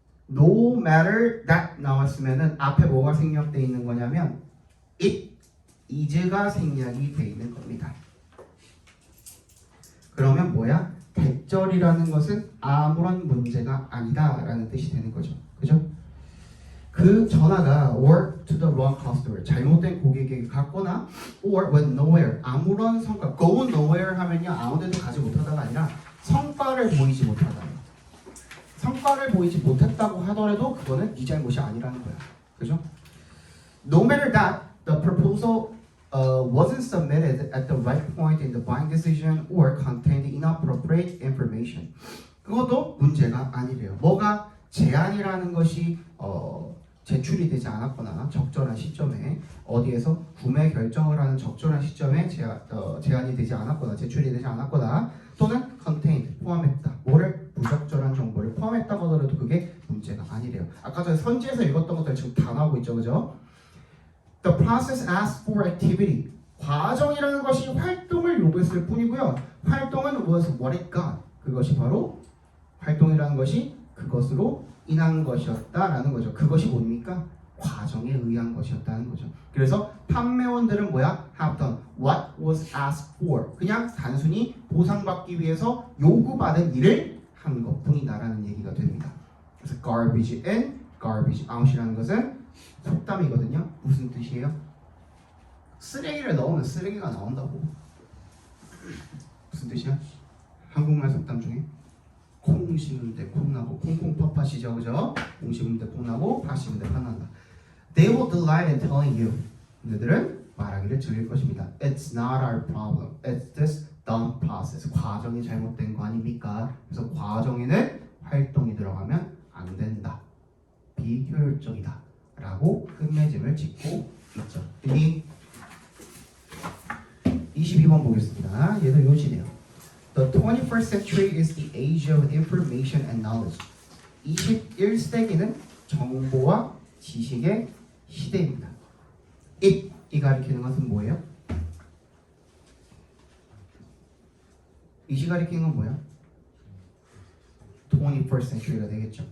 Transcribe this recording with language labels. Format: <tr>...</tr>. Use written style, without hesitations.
<en>No matter that</en> <ko>나왔으면은 앞에 뭐가 생략되어 있는 거냐면</ko> <en>it is</en> <ko>가 생략이 되어 있는 겁니다. 그러면 뭐야? 대절이라는 것은 아무런 문제가 아니다라는 뜻이 되는 거죠. 그죠? 그 전화가</ko> <en>or to the wrong customer</en> <ko>잘못된 고객에게 갔거나</ko> <en>or went nowhere</en> <ko>아무런 성과</ko> <en>go nowhere</en> <ko>하면요 아무데도 가지 못하다가 아니라 성과를 보이지 못하다. 성과를 보이지 못했다고 하더라도 그거는 네 잘못이 아니라는 거야. 그죠?</ko> <en>No matter that the proposal wasn't submitted at the right point in the buying decision or contained inappropriate information.</en> <ko>그것도 문제가 아니래요. 뭐가 제안이라는 것이 제출이 되지 않았거나 적절한 시점에 어디에서 구매 결정을 하는 적절한 시점에 제안이 되지 않았거나 제출이 되지 않았거나 또는 contained 포함했다. 뭐를 부적절한 정보를 포함했다고 하더라도 그게 문제가 아니래요. 아까 전에 선지에서 읽었던 것들 지금 다 나오고 있죠, 그죠?</ko> <en>The process asks for activity.</en> <ko>과정이라는 것이 활동을 요구했을 뿐이고요. 활동은 무엇을</ko> <en>what it got.</en> <ko>그것이 바로 활동이라는 것이 그것으로 인한 것이었다라는 거죠. 그것이 뭡니까? 과정에 의한 것이었다는 거죠. 그래서 판매원들은 뭐야?</ko> <en>have done what was asked for.</en> <ko>그냥 단순히 보상받기 위해서 요구받은 일을 한 것뿐이다라는 얘기가 됩니다. 그래서</ko> <en>garbage in, garbage out</en> <ko>이라는 것은 속담이거든요. 무슨 뜻이에요? 쓰레기를 넣으면 쓰레기가 나온다고. 무슨 뜻이야? 한국말 속담 중에 콩 심은 데 콩 나고 콩콩 팥팥이죠, 그죠? 콩 심은 데 콩 나고 팥 심은 데 팥 난다.</ko> <en>They will delight in telling you.</en> <ko>그들은 말하기를 즐길 것입니다.</ko> <en>It's not our problem. It's this dumb process.</en> <ko>과정이 잘못된 거 아닙니까? 그래서 과정에는 활동이 들어가면 안 된다. 비효율적이다. 라고 끝맺음을 짓고 있죠. 여기 22번 보겠습니다. 얘도 요지네요.</ko> <en>The 21st century is the age of information and knowledge.</en> <ko>21세기는 정보와 지식의 시대입니다. 이 가리키는 것은 뭐예요? 이시 가리키는 건 뭐야? 21st century가 되겠죠.</ko>